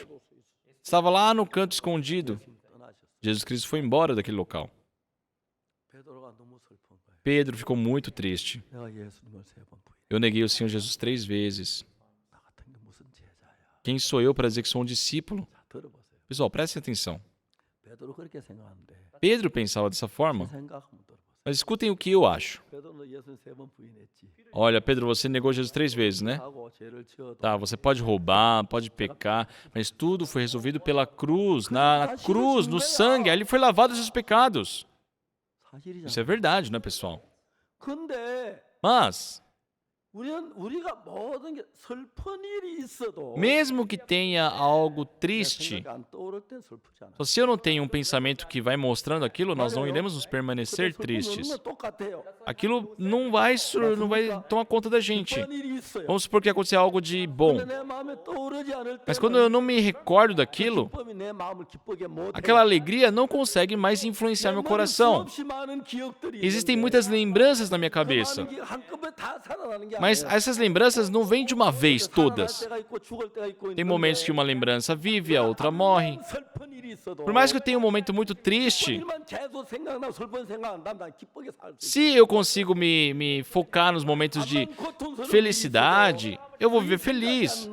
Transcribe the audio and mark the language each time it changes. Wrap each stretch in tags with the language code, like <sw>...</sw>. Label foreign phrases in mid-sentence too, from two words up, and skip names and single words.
<pt>Estava lá no canto escondido. Jesus Cristo foi embora daquele local.</pt> <ko>베드로가 너무 슬픈 거예요.</ko> <pt>Pedro ficou muito triste.</pt> <ko>내가 예수님을 3번 부인.</ko> <pt>Eu neguei o Senhor Jesus 3 vezes.</pt> <ko>나 같은 게 무슨 제자야.</ko> <pt>Quem sou eu para dizer que sou um discípulo?</pt> <ko>자, 들어보세요.</ko> <pt>Pessoal, prestem atenção.</pt> <ko>베드로 그렇게 생각하는데.</ko> <pt>Pedro pensava dessa forma.</pt> <ko>생각 한번 들어보세요.</ko> <pt>Mas escutem o que eu acho.</pt> <ko>베드로는 예수님 3번 부인했지.</ko> <pt>Olha, Pedro, você negou Jesus 3 vezes, né?</pt> <ko>하고 죄를 지어도</ko> <pt>Tá, você pode roubar, pode pecar, mas tudo foi resolvido pela cruz, na cruz, no sangue. Ali foi lavado os seus pecados.</pt> <ko>사실이잖아.</ko> <pt>Isso é verdade, né, pessoal?</pt> <ko>근데</ko> <pt>Mas,</pt> <ko>우리가 모든 게 슬픈 일이 있어도</ko> <pt>mesmo que tenha algo triste,</pt> <ko>생각이 안 떠오를 땐 슬프지 않아.</ko> <pt>se eu não tenho um pensamento que vai mostrando aquilo, nós não iremos nos permanecer tristes.</pt> <ko>똑같아요.</ko> <pt>Aquilo não vai tomar conta da gente.</pt> <ko>슬픈 일이 있어요.</ko> <pt>Vamos supor que aconteceu algo de bom.</pt> <ko>근데 내 마음에 떠오르지 않을</ko> <pt>Mas</pt> <ko>때는</ko> <pt>quando eu não me recordo daquilo,</pt> <ko>기쁨이 내 마음을 기쁘게 못</ko> <pt>aquela alegria não consegue mais influenciar meu coração. Existem muitas lembranças na minha cabeça, mas essas lembranças não vêm de uma vez todas. Tem momentos que uma lembrança vive, a outra morre. Por mais que eu tenha um momento muito triste, se eu consigo me focar nos momentos de felicidade, eu vou viver feliz.</pt>